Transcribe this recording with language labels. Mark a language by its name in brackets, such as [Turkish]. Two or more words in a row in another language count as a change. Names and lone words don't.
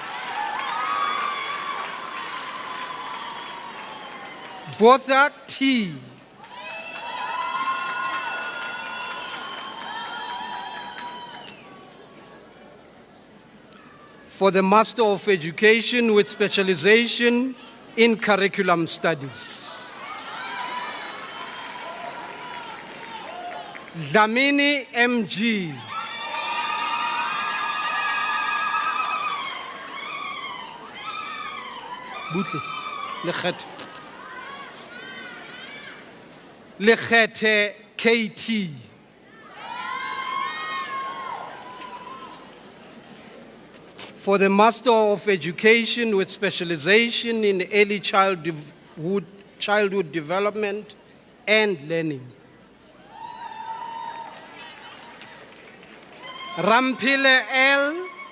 [English] Botha T. For the Master of Education with specialization in curriculum studies. Dlamini MG. Butle, Lekete. Lekete KT. For the Master of Education with specialization in early childhood development and learning. Rampile L.